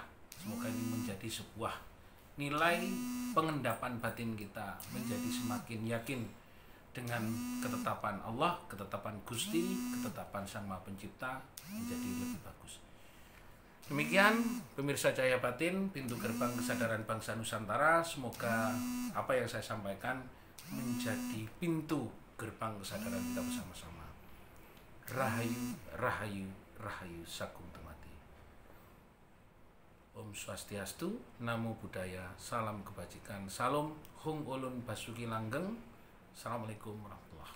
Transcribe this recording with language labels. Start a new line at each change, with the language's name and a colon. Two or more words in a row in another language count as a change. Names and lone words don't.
Indonesian: Semoga ini menjadi sebuah nilai pengendapan batin kita, menjadi semakin yakin dengan ketetapan Allah, ketetapan Gusti, ketetapan Sang Maha Pencipta, menjadi lebih bagus. Demikian pemirsa Cahaya Batin, pintu gerbang kesadaran bangsa Nusantara. Semoga apa yang saya sampaikan menjadi pintu gerbang kesadaran kita bersama-sama.
Javanese: Rahayu, rahayu, rahayu sakum temati.
Balinese: Om Swastiastu,
Pali: Namo Buddhaya,
Indonesian: salam kebajikan, salam
Javanese: hung ulun basuki langgeng.
Arabic: السلام عليكم ورحمة الله وبركاته.